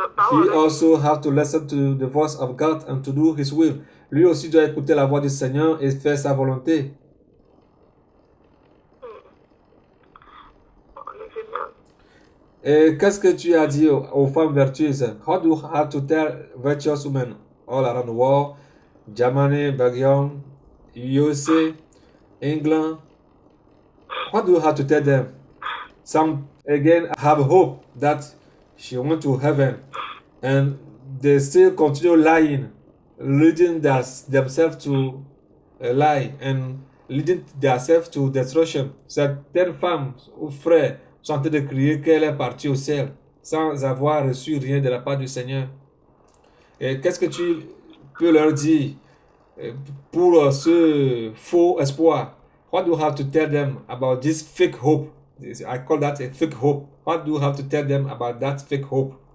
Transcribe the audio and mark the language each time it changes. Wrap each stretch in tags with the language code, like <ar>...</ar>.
<en>He also have to listen to the voice of God and to do His will.</en> <fr>Lui aussi doit écouter la voix du Seigneur et faire sa volonté. Et qu'est-ce que tu as dit aux femmes vertueuses?</fr> <en>How do you have to tell virtuous women all around the world, Germany, Belgium, USA, England? What do you have to tell them? Some again have hope that she went to heaven, and they still continue lying, leading themselves to a lie and leading themselves to destruction.</en> <fr>Certaines femmes ou frères sont en train de crier qu'elle est partie au ciel sans avoir reçu rien de la part du Seigneur. Et qu'est-ce que tu peux leur dire pour ce faux espoir?</fr> <en>What do you have to tell them about this fake hope? I call that a fake hope. What do you have to tell them about that fake hope?</en>